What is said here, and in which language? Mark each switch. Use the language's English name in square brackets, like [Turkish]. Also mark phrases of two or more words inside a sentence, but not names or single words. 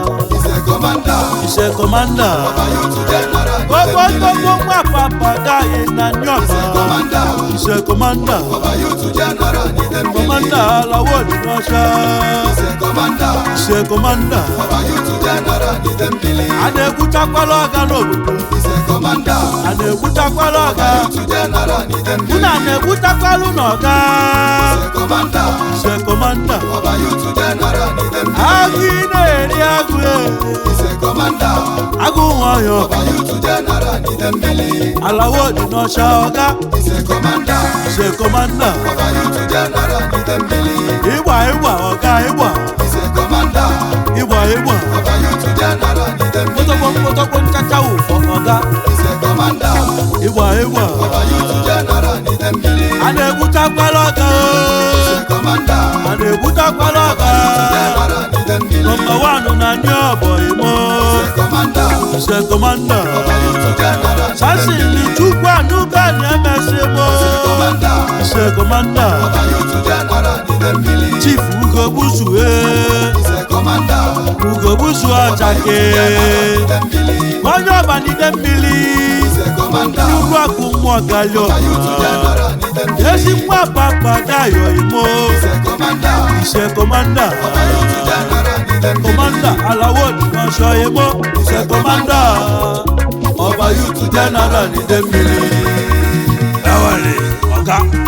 [English] He's a commander. He's a commander. [Igbo] Ọba youth general. Gbogbo, gbogbo nwa papa gaghị na ndị [English] He's a [Igbo] ọba. commander. [English] He's a commander. [Igbo] Ọba youth general. Commander alawo dị n'ọcha. [English] He's a commander. He's a commander. [Igbo] Ọba youth general. A na-ekwuchakwala ọga n'obodo. [English] He's a commander. [Igbo] A na-egbutakwala ọga. Ọba youth general n'ide mmiri. Unu a na-egbutakwala unu ọga. [English] He's a commander. He's a commander. [Igbo] Ọba youth general n'ide mmiri. Agụ ị na-eri agụ, eh. [English] He's a commander. [Igbo] Agụ nwa ọhịa. Ọba youth general n'ide mmiri. Alawo dị n'ọcha ọga. [English] He's a commander. He's a commander. [Igbo] Ọba Youth General n'ide mmiri. Ịgba, ịgba, ọga, ịgba. [English] He's a commander. [Igbo] Ịgba, ịgba. Ọba Youth General n'ide mmiri. Kpọtọkpọ, kpọtọkpọ, nchacha ụfọ, ọga. [English] He's a commander. [Igbo] Ịgba, ịgba. Ọba Youth General n'ide mmiri. A na-egbutakwala ọga o. [English] He's a commander. [Igbo] A na-egbutakwala ọga. Ọba Youth General n'ide mmiri. Nọmba one na ndị ọbọ Imo. [English] He's a commander. He's a commander. [Igbo] Ọba Youth General n'ide Samson mmiri. Chukwu Anuga na-emesi Imo. [English] He's a commander. He's a commander. [Igbo] Ọba Youth General n'ide mmiri. Chief Ugo Buzu, eh. [English] He's a commander. [Igbo] Ugo Buzu Ọba Youth Ọchake. General n'ide mmiri. Onye ọba n'ide mmiri. [English] He's a commander. [Igbo] Nnukwu akụ mmụọ gali Ọba Youth ọba. General n'ide mmiri. Ezi nwa papa Dayo Imo. [English] He's a commander. He's a commander. [Igbo] Ọba Youth General n'ide mmiri. Commander Alawo Dinosho Imo. [English] He's a commander. [Igbo] Ọba Youth General n'ide mmiri. Ewele, ọga.